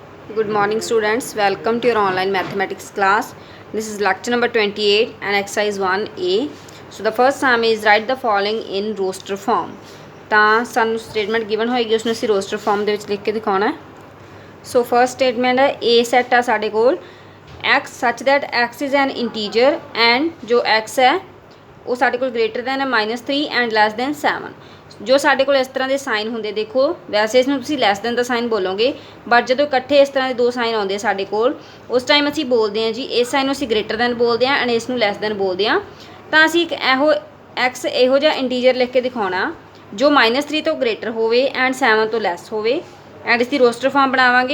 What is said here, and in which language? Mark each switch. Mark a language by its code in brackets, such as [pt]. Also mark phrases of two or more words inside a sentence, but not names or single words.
[en] Good morning, students. Welcome to your online mathematics class. This is lecture number 28 and exercise 1A. So the first sum is write the following in roster form. [pa] ਤਾਂ ਸਾਨੂੰ [en] statement given [pa] ਹੋਏਗੀ ਉਸਨੂੰ ਅਸੀਂ [en] roster form [pa] ਦੇ ਵਿੱਚ ਲਿਖ ਕੇ ਦਿਖਾਉਣਾ ਹੈ। ਸੋ [en] first statement [pa] ਹੈ A ਸੈੱਟ ਆ ਸਾਡੇ ਕੋਲ [en] x such that x is an integer and [pa] ਜੋ x ਹੈ ਉਹ ਸਾਡੇ ਕੋਲ [en] greater than [pa] ਹੈ [en] -3 and less than 7। [pa] ਜੋ ਸਾਡੇ ਕੋਲ ਇਸ ਤਰ੍ਹਾਂ ਦੇ ਸਾਈਨ ਹੁੰਦੇ ਦੇਖੋ ਵੈਸੇ ਇਸ ਨੂੰ ਤੁਸੀਂ [en] less than [pa] ਦਾ ਸਾਈਨ ਬੋਲੋਗੇ ਬਟ ਜਦੋਂ ਇਕੱਠੇ ਇਸ ਤਰ੍ਹਾਂ ਦੇ ਦੋ ਸਾਈਨ ਆਉਂਦੇ ਸਾਡੇ ਕੋਲ ਉਸ ਟਾਈਮ ਅਸੀਂ ਬੋਲਦੇ ਹਾਂ ਜੀ ਇਸ ਸਾਈਨ ਨੂੰ ਅਸੀਂ [en] greater than [pa] ਬੋਲਦੇ ਹਾਂ ਐਂਡ ਇਸ ਨੂੰ [en] less than [pa] ਬੋਲਦੇ ਹਾਂ। ਤਾਂ ਅਸੀਂ ਇੱਕ ਐਕਸ ਇਹੋ ਜਿਹਾ ਇੰਟੀਜਰ ਲਿਖ ਕੇ ਦਿਖਾਉਣਾ ਜੋ -3 ਤੋਂ ਗ੍ਰੇਟਰ ਹੋਵੇ ਐਂਡ 7 ਤੋਂ ਲੈਸ ਹੋਵੇ ਐਂਡ ਇਸ ਦੀ [en] roster form [pa] ਬਣਾਵਾਂਗੇ।